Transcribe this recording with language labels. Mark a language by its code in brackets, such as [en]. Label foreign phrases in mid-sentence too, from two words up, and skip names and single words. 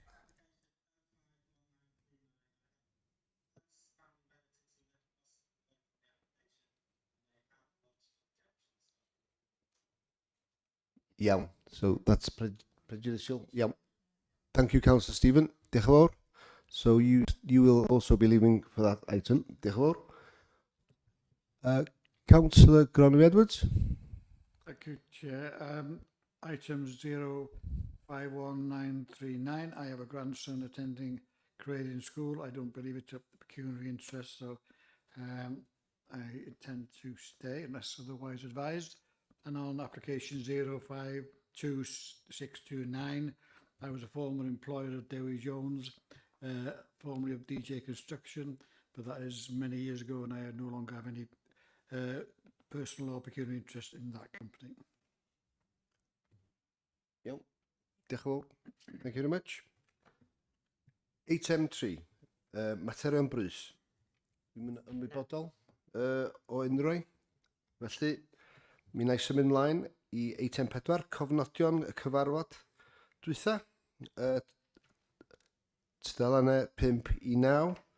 [en] Yeah, so that's prejudicial. Yeah. Thank you, Councillor Stephen. [cy] Diolch yn fawr. [en] So you will also be leaving for that item. [cy] Diolch yn fawr. [en] Councillor Gronwy Edwards. Thank you, Chair. Items 051939. I have a grandson attending Creighton School. I don't believe it's a pecuniary interest, so I intend to stay unless otherwise advised. And on application 052629, I was a former employer of Dewi Jones, formerly of DJ Construction, but that is many years ago and I no longer have any personal or pecuniary interest in that company. Yep. [cy] Diolch yn fawr. [en] Thank you very much. Item 3. [cy] Materion brys. Dwi'n ymwybodol o unrhyw. Felly, mi wna i symud ymlaen i eitem 4, cofnodion y cyfarfod dwytha. Tudalennau 5 i 9.